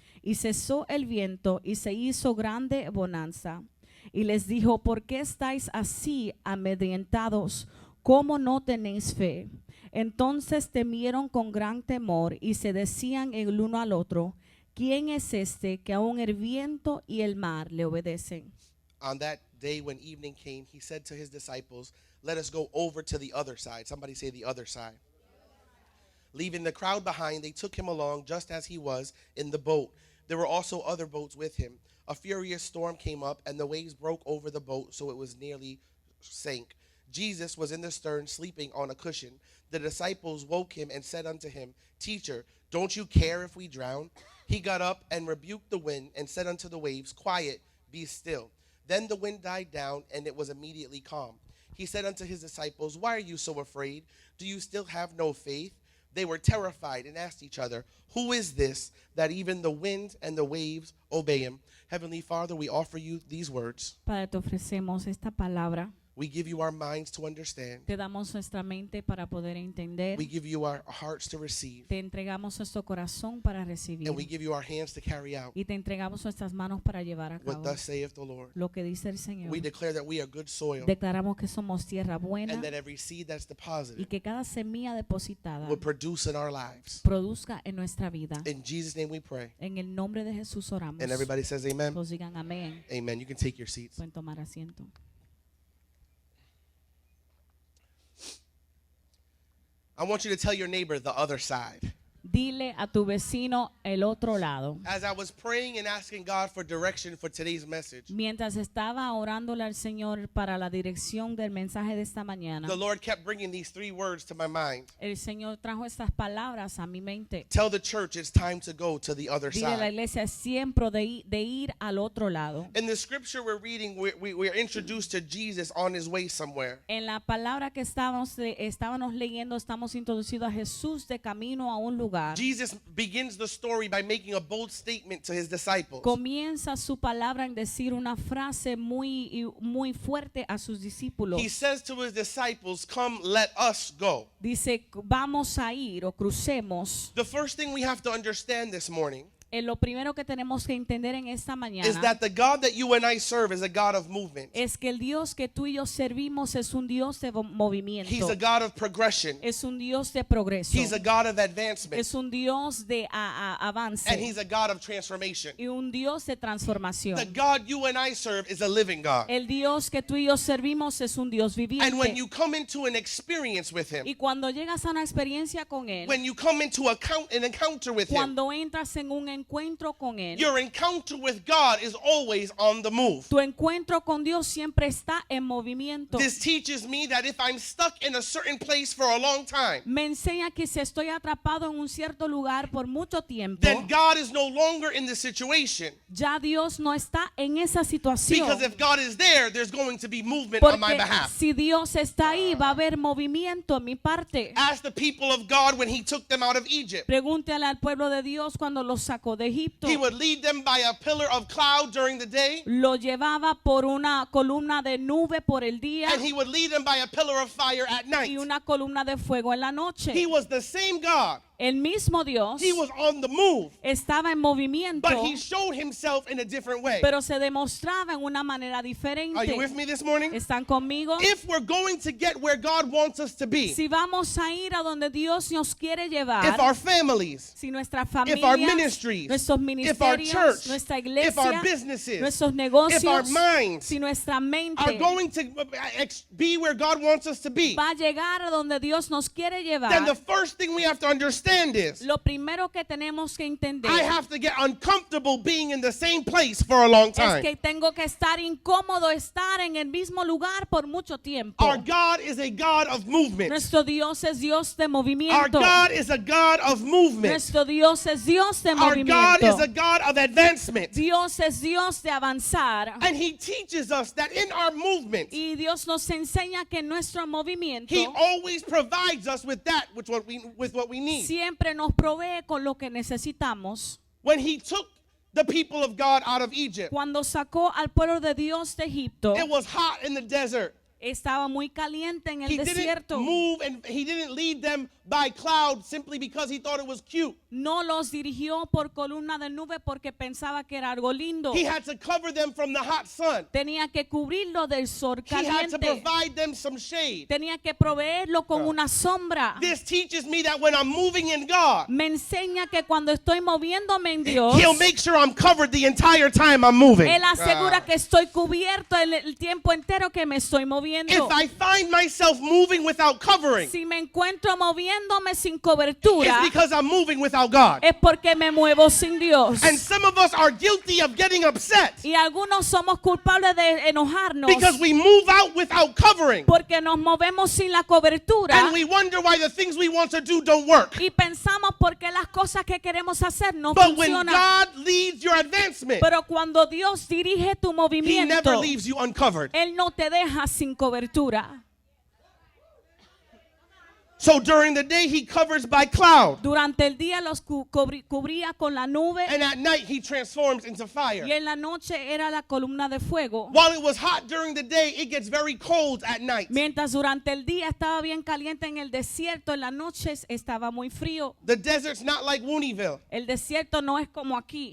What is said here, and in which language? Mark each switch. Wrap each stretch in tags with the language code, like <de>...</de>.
<es>Y cesó el viento y se hizo grande bonanza. Y les dijo, ¿por qué estáis así amedrentados? ¿Cómo no tenéis fe? Entonces temieron con gran temor y se decían el uno al otro, ¿quién es este que aun el viento y el mar le obedecen?</es> <en>On that day when evening came, he said to his disciples, let us go over to the other side. Somebody say the other side. Leaving the crowd behind, they took him along just as he was in the boat. There were also other boats with him. A furious storm came up, and the waves broke over the boat, so it was nearly sank. Jesus was in the stern, sleeping on a cushion. The disciples woke him and said unto him, Teacher, don't you care if we drown? He got up and rebuked the wind and said unto the waves, Quiet, be still. Then the wind died down, and it was immediately calm. He said unto his disciples, Why are you so afraid? Do you still have no faith? They were terrified and asked each other, Who is this that even the wind and the waves obey him? Heavenly Father, we offer you these words.</en> <es>Padre, te ofrecemos esta palabra.</es> <en>We give you our minds to understand.</en> <es>Te damos nuestra mente para poder entender.</es> <en>We give you our hearts to receive.</en> <es>Te entregamos nuestro corazón para recibir.</es> <en>And we give you our hands to carry out</en> <es>Y te entregamos nuestras manos para llevar a</es> <en>what</en> <es>cabo</es> <en>thus saith the Lord.</en> <es>lo que dice el Señor.</es> <en>We declare that we are good soil,</en> <es>Declaramos que somos tierra buena</es> <en>and that every seed that's</en> <es>y</es> <en>deposited</en> <es>que cada semilla depositada</es> <en>will produce in our lives.</en> <es>produzca en nuestra vida.</es> <en>In Jesus' name we pray.</en> <es>En el nombre de Jesús oramos.</es> <en>And everybody says amen.</en> <es>Todos digan amén.</es> <en>Amen. You can take your seats.</en> <es>Pueden tomar asiento.</es> <en>I want you to tell your neighbor the other side.</en> <es>dile a tu vecino el otro lado.</es> <en>As I was praying and asking God for direction for today's message,</en> <es>Mientras estaba orándole al Señor para la dirección del mensaje de esta mañana,</es> <en>the Lord kept bringing these 3 words to my mind.</en> <es>el Señor trajo estas palabras a mi mente.</es> <en>Tell the church it's time to go to the other</en> <es>Dile a la</es> <en>side.</en> <es>iglesia es tiempo de ir al otro lado.</es> <en>In the scripture we're reading, we're introduced to Jesus on his way somewhere.</en> <es>En la palabra que estábamos leyendo, estamos introducidos a Jesús de camino a un lugar.</es> <en>Jesus begins the story by making a bold statement to his disciples.</en> <es>Comienza su palabra en decir una frase muy fuerte a sus discípulos.</es> <en>He says to his disciples, "Come, let us go."</en> <es>Dice, vamos a ir o crucemos.</es> <en>The first thing we have to understand this morning</en> <es>Lo primero que tenemos que entender en esta</es> <en>is</en> <es>mañana</es> <en>that the God that you and I serve is a God of movement.</en> <es>es que el Dios que tú y yo servimos es un Dios de movimiento.</es> <en>He's a God of progression.</en> <es>Es un Dios de progreso.</es> <en>He's a God of advancement.</en> <es>Es un Dios de avance.</es> <en>And he's a God of transformation.</en> <es>Y un Dios de transformación.</es> <en>The God you and I serve is a living God.</en> <es>El Dios que tú y yo servimos es un Dios</es> <en>And when</en> <es>viviente.</es> <en>you come into an experience with him,</en> <es>Y cuando llegas a una experiencia con Él,</es> <en>when you come into an encounter with him,</en> <es>cuando entras en un encuentro con Él,</es> <en>your encounter with God is always on the move.</en> <es>tu encuentro con Dios siempre está en movimiento.</es> <en>This teaches me that if I'm stuck in a certain place for a long time,</en> <es>Me enseña que si estoy atrapado en un cierto lugar por mucho tiempo,</es> <en>then God is no longer in the situation.</en> <es>ya Dios no está en esa situación.</es> <en>Because if God is there, there's going to be movement on my</en> <es>Porque</es> <en>behalf.</en> <es>si Dios está ahí, va a haber movimiento en mi parte.</es> <en>Ask the people of God when he took them out of Egypt.</en> <es>Pregúntale al pueblo de Dios cuando los sacó de Egipto.</es> <en>He would lead them by a pillar of cloud during the day,</en> <es>Lo llevaba por una columna de nube por el día</es> <en>and he would lead them by a pillar of fire at night.</en> <es>y una columna de fuego en la noche.</es> <en>He was the same God.</en> <es>El mismo Dios</es> <en>He was on the move,</en> <es>estaba en movimiento,</es> <en>but he showed himself in a different way.</en> <es>pero se demostraba en una manera</es> <en>Are you</en> <es>diferente.</es> <en>with me this morning?</en> <es>¿Están conmigo?</es> <en>If we're going to get where God wants us to be,</en> <es>Si vamos a ir a donde Dios nos quiere</es> <en>if</en> <es>llevar,</es> <en>our families,</en> <es>si nuestra</es> <en>if our</en> <es>familia,</es> <en>ministries,</en> <es>nuestros</es> <en>if our</en> <es>ministerios,</es> <en>church,</en> <es>nuestra</es> <en>if our</en> <es>iglesia,</es> <en>businesses,</en> <es>nuestros</es> <en>if our</en> <es>negocios,</es> <en>minds</en> <es>si nuestra</es> <en>are</en> <es>mente</es> <en>going to be where God wants us to be,</en> <es>va a llegar a donde Dios nos quiere</es> <en>then the</en> <es>llevar,</es> <en>first thing we have to understand is</en> <es>lo primero que tenemos que entender</es> <en>I have to get uncomfortable being in the same place for a long</en> <es>es</es> <en>time.</en> <es>que tengo que estar incómodo estar en el mismo lugar por mucho tiempo.</es> <en>Our God is a God of movement.</en> <es>Nuestro Dios es Dios de</es> <en>Our</en> <es>movimiento.</es> <en>God is a God of movement.</en> <es>Nuestro Dios es Dios de</es> <en>Our God is</en> <es>movimiento.</es> <en>a God of advancement.</en> <es>Dios es Dios de avanzar.</es> <en>And he teaches us that in our movement,</en> <es>Y Dios nos enseña que en nuestro movimiento</es> <en>he always provides us with that with what we need.</en> <es>siempre nos provee con lo que necesitamos.</es> <en>When he took the people of God out of Egypt,</en> <es>Cuando sacó al pueblo de Dios de Egipto,</es> <en>it was hot in the desert.</en> <es>estaba muy caliente en el</es> <en>He didn't</en> <es>desierto.</es> <en>move and he didn't lead them by cloud simply because he thought it was cute.</en> <es>No los dirigió por columna de nube porque pensaba que era algo lindo.</es> <en>He had to cover them from the hot sun.</en> <es>Tenía que cubrirlo del sol</es> <en>He had to provide them some shade.</en> <es>Tenía que proveerlo con una sombra.</es> <en>This teaches me that when I'm moving in God,</en> <es>Me enseña que cuando estoy moviéndome en Dios,</es> <en>he'll make sure I'm covered the entire time I'm moving.</en> <es>Él asegura que estoy cubierto el tiempo entero que me estoy moviendo.</es> <en>If I find myself moving without covering,</en> <es>Si me encuentro moviéndome sin</es> <en>it's</en> <es>cobertura,</es> <en>because I'm moving without God.</en> <es>es porque me muevo sin Dios.</es> <en>And some of us are guilty of getting upset</en> <es>Y algunos somos culpables de enojarnos</es> <en>because we move out without covering.</en> <es>porque nos movemos sin la cobertura</es> <en>And we wonder why the things we want to do don't work.</en> <es>y pensamos por qué las cosas que queremos hacer no</es> <en>But when</en> <es>funcionan.</es> <en>God leads your advancement,</en> <es>Pero cuando Dios dirige tu</es> <en>he</en> <es>movimiento,</es> <en>never leaves you uncovered.</en> <es>Él no te deja sin cobertura.</es> <en>So during the day, he covers by cloud.</en> <es>Durante el día los cubría con la nube</es> <en>And at night, he transforms into fire.</en> <es>y en la noche era la columna de fuego.</es> <en>While it was hot during the day, it gets very cold at night.</en> <es>Mientras durante el día estaba bien caliente en el desierto, en las noches estaba muy frío.</es> <en>The desert's not like Wooneyville.</en> <es>El desierto no es como aquí.</es>